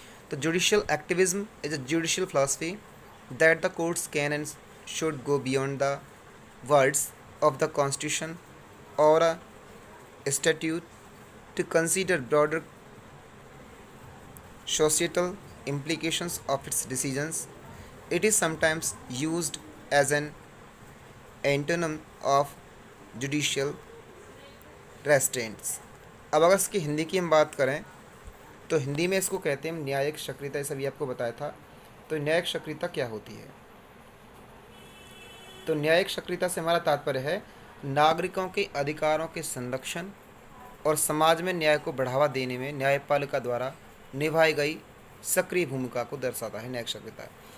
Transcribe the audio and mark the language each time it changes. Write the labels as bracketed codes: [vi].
[en] तो judicial activism is a judicial philosophy that the courts can and should go beyond the words of the constitution और a statute to consider broader societal implications of its decisions. It is sometimes used as an antonym of judicial restraints. [hi] अब अगर इसकी हिंदी की हम बात करें तो हिंदी में इसको कहते हैं न्यायिक सक्रियता, ये सभी आपको बताया था। तो न्यायिक सक्रियता क्या होती है? तो न्यायिक सक्रियता से हमारा तात्पर्य है नागरिकों के अधिकारों के संरक्षण और समाज में न्याय को बढ़ावा देने में न्यायपालिका द्वारा निभाई गई सक्रिय भूमिका को दर्शाता है न्यायिक सक्रियता।